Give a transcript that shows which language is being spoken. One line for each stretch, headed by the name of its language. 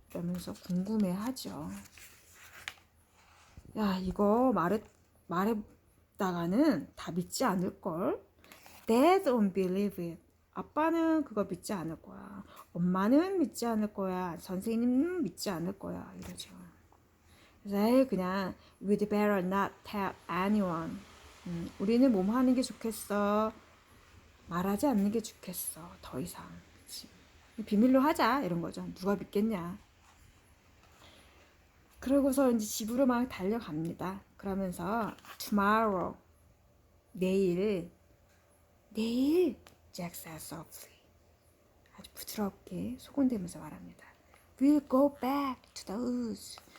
Korean: 이러면서 궁금해하죠. 야 이거 말했다가는 다 믿지 않을걸?
English: Dad won't believe it.
Korean: 아빠는 그거 믿지 않을 거야. 엄마는 믿지 않을 거야. 선생님은 믿지 않을 거야. 이러죠. 그래서 그냥
English: we'd better not tell anyone.
Korean: 우리는 뭐 하는 게 좋겠어. 말하지 않는 게 좋겠어. 더 이상. 그치? 비밀로 하자. 이런 거죠. 누가 믿겠냐. 그러고서 이제 집으로 막 달려갑니다. 그러면서 tomorrow 내일
English: Jack said softly
Korean: 아주 부드럽게 소곤대면서 말합니다.
English: We'll go back to the woods.